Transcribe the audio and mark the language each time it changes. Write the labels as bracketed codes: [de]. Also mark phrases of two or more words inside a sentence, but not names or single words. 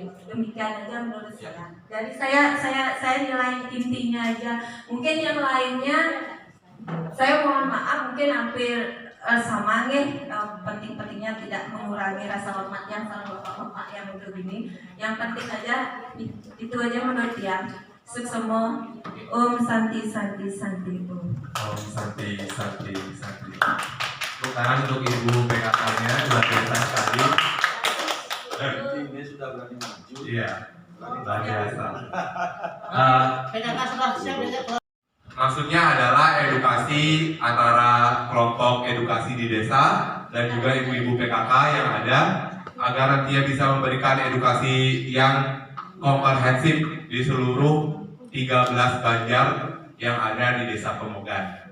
[id] Demikian aja menurut saya. Jadi saya nilai intinya aja. Mungkin yang lainnya saya mohon maaf mungkin hampir sama nih. Penting-pentingnya tidak mengurangi rasa hormat yang sama bapak-bapak yang untuk ini. Yang penting aja itu aja menurut dia. [ban] Suksemo Om Santi Santi Santi Om. Om Santi Santi Santi. [id] Tepuk tangan untuk Ibu PKK-nya, luar biasa sekali. Ini sudah berani maju. Iya, luar biasa. Maksudnya adalah edukasi antara kelompok edukasi di desa dan juga ibu-ibu PKK yang ada, agar nantinya bisa memberikan edukasi yang komprehensif di seluruh 13 banjar yang ada di desa Pemogan.